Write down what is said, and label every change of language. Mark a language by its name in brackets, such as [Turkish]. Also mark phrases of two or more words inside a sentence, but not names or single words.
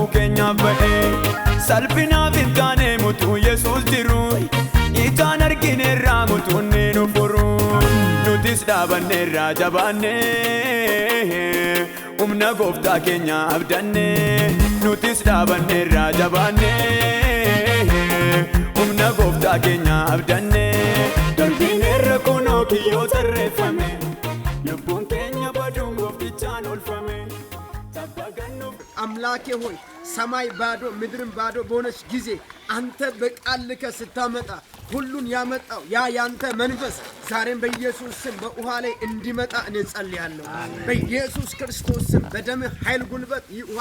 [Oromo] keenyaaf ba'e salphinaaf hin taane mutuu Yesuus jiru itaan argineerraa mutuunni nu furu nutis dhaabanneerraa jabaanne humna gooftaa keenya abdanne nutis dhaabanneerraa jabaanne humna gooftaa keenya abdanne darbineerra kunoo kiyyoo tarreeffame lubbuun keenya baduun gooftichaan olfame [Amharic] አምላኬ ሆይ ሰማይ ባዶ ምድርን ባዶ በሆነች ጊዜ አንተ በቃልከ ስታመጣ ሁሉን ያመጣው ያ ያንተ መንፈስ ዛሬም በኢየሱስ ስም በውሃ ላይ እንዲመጣ እኔ ጸልያለሁ። በኢየሱስ ክርስቶስ ስም በደም ኃይል ጉልበት ይውሃ